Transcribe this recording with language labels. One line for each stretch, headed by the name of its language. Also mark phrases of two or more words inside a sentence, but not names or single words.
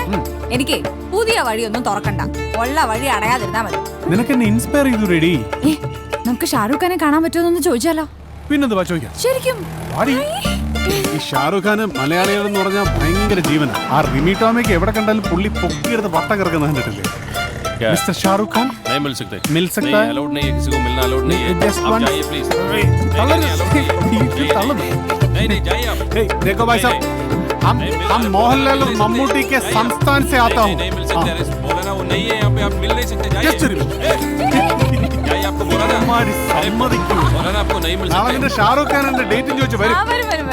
Malayalam: എനിക്ക് പുതിയ വഴിയൊന്നും തുറക്കണ്ട, ഉള്ള വഴി അടയാതിരുന്നാ മതി. നിനക്ക് എന്നെ ഇൻസ്പയർ ചെയ്തു റെഡി. നമുക്ക് ഷാരൂഖ് ഖാനെ കാണാൻ പറ്റുമെന്നൊന്ന് ചോദിച്ചാലോ? പിന്നെന്താ ചോദിക്കാം. ശരിക്കും ഈ ഷാറൂഖ് ഖാന് മലയാളികൾ എന്ന് പറഞ്ഞാൽ ഭയങ്കര ജീവനാണ്. ആ റിമി ടോമിക്ക് എവിടെ കണ്ടാലും പുള്ളി പൊക്കിയെടുത്ത് വട്ടം കിടക്കുന്ന കണ്ടിട്ടില്ലേ?
Hindi: मिस्टर शाहरुख खान नहीं मिल सकते. मिल सकता है? अलाउड नहीं है, किसी को मिलना अलाउड नहीं है.
English: Just
Hindi: आप
English: one.
Hindi: जाइए प्लीज. नहीं जाइए आप. देखो भाई साहब, हम मोहनलाल और मम्मूटी के संस्थान से आता हूँ. नहीं मिल सकते. बोला ना वो नहीं है यहाँ पे, आप मिल नहीं सकते. जाइए आपको बोला ना. हमारी सम्मति क्यों? बोला ना आपको नहीं मिल सकते.
Malayalam: ഷാറൂഖ് ഖാൻ ഡേറ്റ് ചോദിച്ചു വരും.